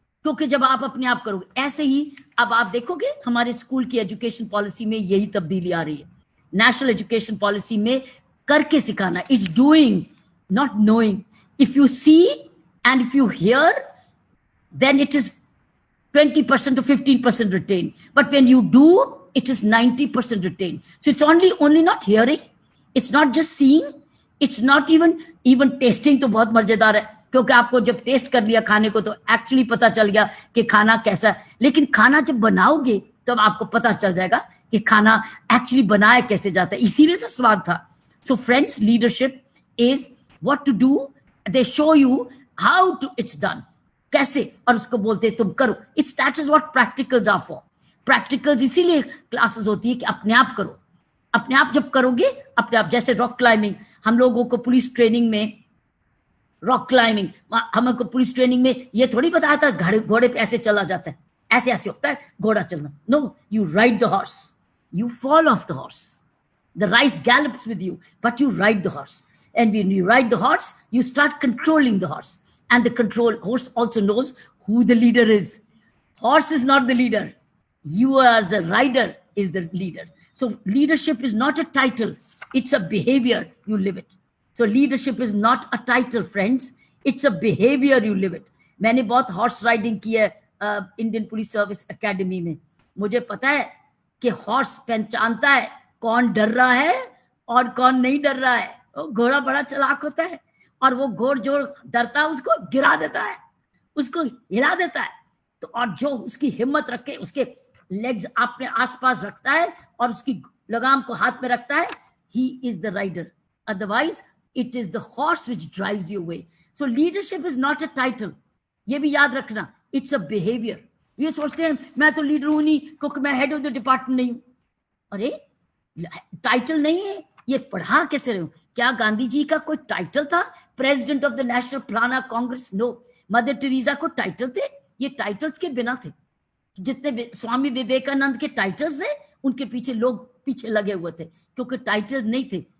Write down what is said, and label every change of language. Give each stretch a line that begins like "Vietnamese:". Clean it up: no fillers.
Hindi: क्योंकि जब आप अपने आप करोगे, ऐसे ही अब आप देखोगे हमारे स्कूल की एजुकेशन पॉलिसी में यही तब्दीली आ रही है। नेशनल एजुकेशन पॉलिसी में करके सिखाना,
English: It's doing not knowing. If you see and if you hear, then it is 20% to 15% retained. But when you do, it is 90% retained. So it's only not hearing, it's not just seeing, it's not even tasting।
Hindi: तो बहुत मजेदार है, क्योंकि आपको जब test कर लिया खाने को तो एक्चुअली पता चल गया कि खाना कैसा है। लेकिन खाना जब बनाओगे तब आपको पता चल जाएगा कि खाना एक्चुअली बनाया कैसे जाता है, इसीलिए तो स्वाद था।
English: so friends, leadership is what to do, they show you how to it's done,
Hindi: कैसे, और उसको बोलते हैं तुम करो।
English: It's that is what practicals are for.
Hindi: Practicals इसीलिए क्लासेस होती है कि अपने आप करो, अपने आप जब करोगे अपने आप। जैसे रॉक क्लाइंबिंग, हम लोगों को पुलिस ट्रेनिंग में, रॉक क्लाइंबिंग हमको पुलिस ट्रेनिंग में ये थोड़ी बताया था घोड़े पे ऐसे चला जाता है, ऐसे ऐसे होता है घोड़ा चलना।
English: No, you ride the horse, you fall off the horse, the rice gallops with you, but you ride the horse, and when you ride the horse you start controlling the horse, and the control horse also knows who the leader is. Horse is not the leader, you as the rider is the leader. So leadership is not a title, it's a behavior, you live it. So leadership is not a title friends, it's a behavior, you live it.
Hindi: मैंने बहुत horse riding की है Indian police service academy में। मुझे पता है कि horse पहचानता है कौन डर रहा है और कौन नहीं डर रहा है। घोड़ा बड़ा चालाक होता है, और वो घोड़ जो डरता है उसको गिरा देता है, उसको हिला देता है। तो और जो उसकी हिम्मत रखे, उसके लेग्स अपने आसपास रखता है और उसकी लगाम को हाथ में रखता है,
English: he is the rider. Otherwise, it is the horse which drives you away. So leadership is not a title.
Hindi: ये भी याद रखना,
English: it's a behavior.
Hindi: ये सोचते हैं मैं तो लीडर हूं नहीं क्योंकि मैं हेड ऑफ द डिपार्टमेंट नहीं हूं। अरे टाइटल नहीं है, ये पढ़ा कैसे रहे हो? क्या गांधी जी का कोई टाइटल था, president of the national प्लाना Congress? No. Mother Teresa को टाइटल थे? ये टाइटल्स के बिना थे। जितने स्वामी विवेकानंद के टाइटल्स थे, उनके पीछे लोग पीछे लगे हुए थे, क्योंकि टाइटल नहीं थे।